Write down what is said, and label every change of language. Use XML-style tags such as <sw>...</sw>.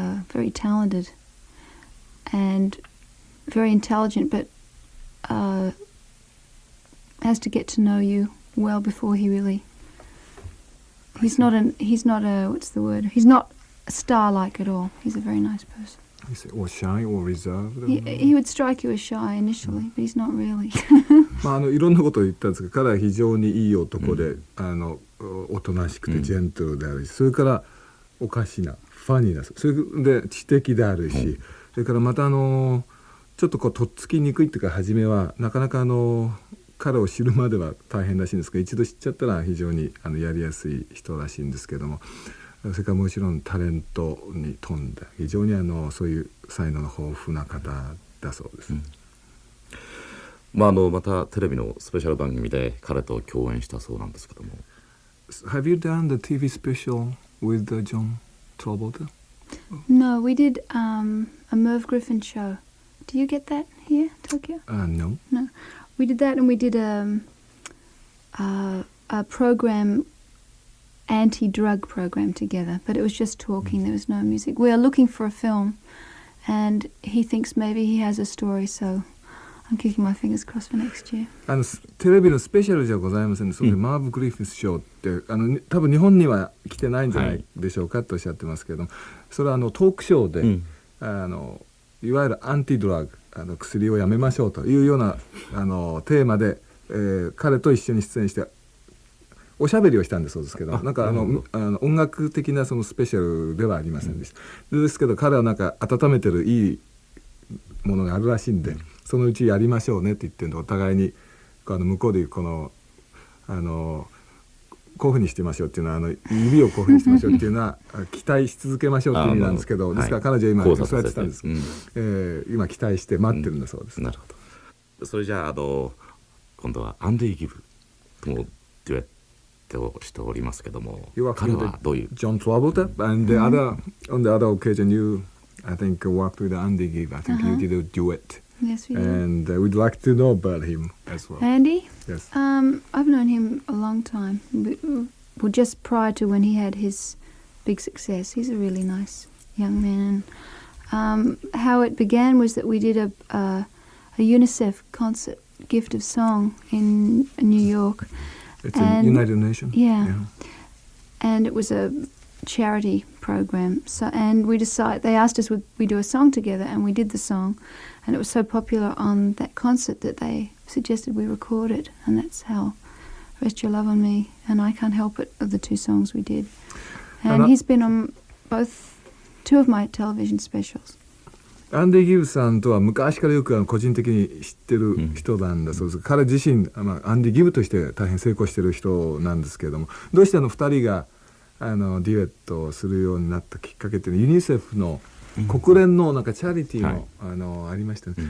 <en>Very talented and very intelligent, but has to get to know you well before he really. He's not a what's the word? He's not star-like at all. He's a very nice person. Is it or shy or reserved? He would strike you as shy initially, but he's not really.</en> <ja>いろんなことを言ったんですが、彼は非常にいい男で、おとなしくてジェントルであるし、それからおかしなファニーな、それで知的であるし、それからまたちょっととっつきにくいっていうか、初めはなかなか彼を知るまでは大変らしいんですが、一度知っちゃったら非常にやりやすい人らしいんですけども、それからもちろんタレントに富んだ非常にそういう才能の豊富な方だそうです。またテレビのスペシャル番組で彼と共演したそうなんですけども。</ja> <en>Have you done the TV special with John Travolta? No, we did a Merv Griffin show. Do you get that here, Tokyo? No. No, we did that, and we did a program, anti-drug program together. But it was just talking. There was no music. We are looking for a film, and he thinks maybe he has a story. So I'm keeping my fingers crossed for next year.</en> <ja>テレビのスペシャルじゃございませんで、それでマーブ・グリフィス賞って多分日本には来てないんじゃないでしょうかとおっしゃってますけども、それはトークショーで、いわゆるアンティドラッグ、薬をやめましょうというようなテーマで、彼と一緒に出演しておしゃべりをしたんだそうですけど、なんか音楽的なそのスペシャルではありませんでした。ですけど彼はなんか温めてるいいものがあるらしいんで、そのうちやりましょうねって言ってるんで、お互いに向こうでいうこういうふうにしてみましょうっていうのは指をこういうふうにしてみましょうっていうのは期待し続けましょうっていう意味なんですけど、ですから彼女は今そうやってたんです、今期待して待ってるんだそうです。なるほど。それじゃあ今度はアンディ・ギブともデュエットをしておりますけども、彼はどういう</ja> <en>John Travolta and on the other occasion you I think worked with Andy Gibb. I think you did a duet. Yes, we did. And we'd like to know about him as well. Andy? Yes. I've known him a long time. Well, just prior to when he had his big success. He's a really nice young man. How it began was that we did a UNICEF concert, Gift of Song, in New York. It's a United Nations. Yeah. And it was a charity program. So, and they asked us would we do a song together, and we did the song, and it was so popular on that concert that they suggested we record it, and that's how Rest Your Love on Me and I Can't Help It are the two songs we did. And he's been on two of my television specials.</en> <ja>アンディ・ギブさんとは昔からよく個人的に知ってる人なんだそうです。彼自身、アンディ・ギブとして大変成功してる人なんですけれども、どうして2人がデュエットをするようになったきっかけっていうのは、ユニセフの国連のなんかチャリティーの、ありましたね。</ja>